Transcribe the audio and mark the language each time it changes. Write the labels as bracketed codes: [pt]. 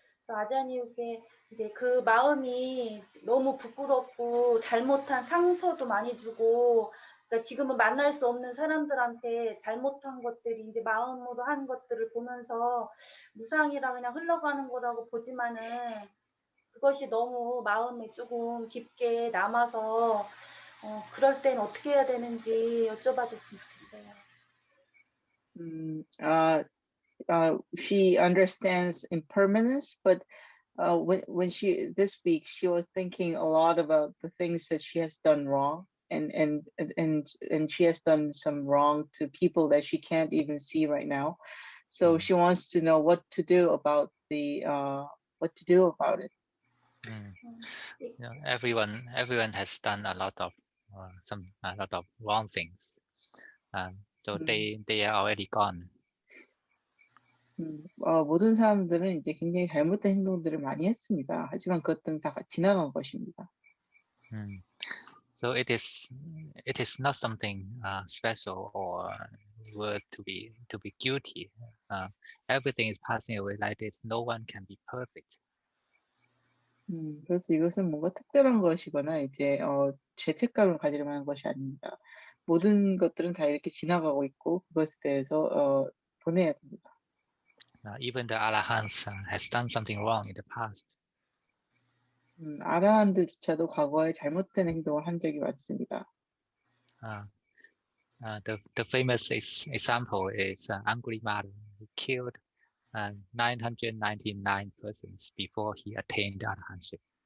[ko] 그래서 아자니에게 이제 그 마음이 너무 부끄럽고 잘못한 상처도 많이 주고, 그러니까 지금은 만날 수 없는 사람들한테 잘못한 것들이 이제 마음으로 한 것들을 보면서 무상이라 그냥 흘러가는 거라고 보지만은 그것이 너무 마음에 조금 깊게 남아서 그럴 땐 어떻게 해야 되는지 여쭤봐줬으면 좋겠어요. [en] She understands impermanence, but when she this week she was thinking a lot about the things that she has done wrong, and she has done some wrong to people that she can't even see right now. So she wants to know what to do about it. You know, everyone has done a lot of wrong things. So they are already gone. [ko] 모든 사람들은 이제 굉장히 잘못된 행동들을 많이 했습니다. 하지만 그것들은 다 지나간 것입니다. [en] So it is not something special or worth to be guilty. Everything is passing away like this. No one can be perfect. [ko] 그래서 이것은 뭔가 특별한 것이거나 이제 죄책감을 가질 만한 것이 아닙니다. 모든 것들은 다 이렇게 지나가고 있고 그것에 대해서 보내야 됩니다. [en] Even the Arahants has done something wrong in the past. [ko] 아라한들조차도 과거에 잘못된 행동을 한 적이 많습니다. [en] The famous example is Angulimala, who killed 999 persons before he attained arahantship.